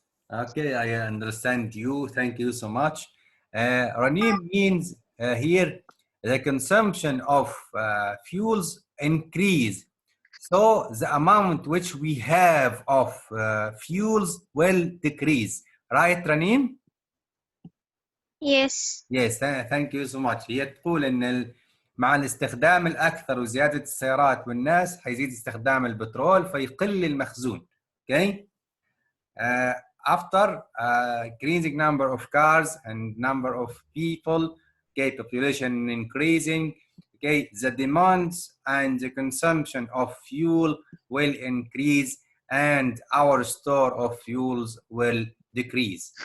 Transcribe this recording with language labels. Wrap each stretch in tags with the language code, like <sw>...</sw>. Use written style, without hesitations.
<en>Okay, I understand you. Thank you so much. Ranim means here the consumption of fuels increase. So the amount which we have of fuels will decrease. Right, Ranim? Yes. Yes, thank you so much.</en> <ar>هي تقول ان مع الاستخدام الاكثر وزياده السيارات والناس حيزيد استخدام البترول فيقل المخزون.</ar> <en>Okay. After increasing number of cars and number of people, okay, population increasing, okay, the demands and the consumption of fuel will increase and our store of fuels will decrease.</en>